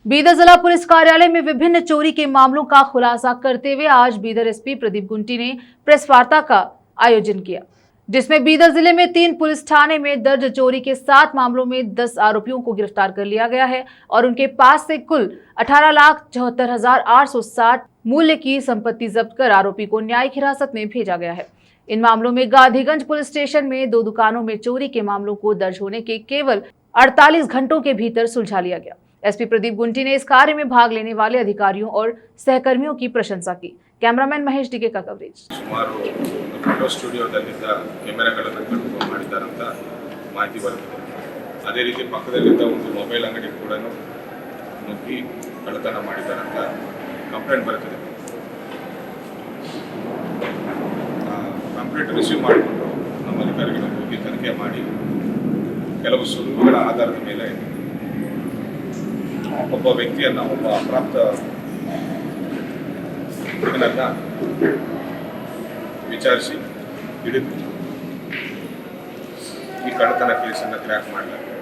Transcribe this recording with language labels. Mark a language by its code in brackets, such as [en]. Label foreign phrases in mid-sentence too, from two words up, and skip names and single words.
[hi] बीदर जिला पुलिस कार्यालय में विभिन्न चोरी के मामलों का खुलासा करते हुए आज बीदर एसपी प्रदीप गुंटी ने प्रेस वार्ता का आयोजन किया, जिसमें बीदर जिले में 3 पुलिस थाने में दर्ज चोरी के 7 मामलों में 10 आरोपियों को गिरफ्तार कर लिया गया है और उनके पास से कुल 18,74,860 मूल्य की संपत्ति जब्त कर आरोपी को न्यायिक हिरासत में भेजा गया है। इन मामलों में गांधीगंज पुलिस स्टेशन में 2 दुकानों में चोरी के मामलों को दर्ज होने के केवल 48 घंटों के भीतर सुलझा लिया गया। एसपी प्रदीप गुंटी ने इस कार्य में भाग लेने वाले अधिकारियों और सहकर्मियों की प्रशंसा की। कैमरामैन महेश ಡಿಕೆ का कवरेज। [kn] ಸುಮಾರು ಫೋಟೋ ಸ್ಟುಡಿಯೋದಲ್ಲಿದ್ದ ಕ್ಯಾಮೆರಾಗಳನ್ನು ಕಳ್ಕೊಂಡು ಮಾಡಿದ್ದಾರಂತ ಮಾಹಿತಿ ಬರುತ್ತದೆ. ಅದೇ ರೀತಿ ಪಕ್ಕದಲ್ಲಿದ್ದ ಒಂದು ಮೊಬೈಲ್ ಅಂಗಡಿ ಕೂಡ ನುಗ್ಗಿ ಕಳ್ಳತನ ಮಾಡಿದ್ದಾರಂತ ಕಂಪ್ಲೇಂಟ್ ಬರುತ್ತದೆ. [en] complaint receive [kn] ಮಾಡಿಕೊಂಡು ನಮ್ಮ ಅಧಿಕಾರಿಗಳು ಹೋಗಿ ತನಿಖೆ ಮಾಡಿ ಕೆಲವು ಸುಳ್ಳುಗಳ ಆಧಾರದ ಮೇಲೆ ಒಬ್ಬ ವ್ಯಕ್ತಿಯನ್ನು, ಒಬ್ಬ ಅಪ್ರಾಪ್ತ ಹುಡುಗನನ್ನ ವಿಚಾರಿಸಿ ಹಿಡಿದು ಈ ಕಳ್ಳತನ ಕೇಸನ್ನು ಕ್ರ್ಯಾಕ್ ಮಾಡಲಾಗಿದೆ.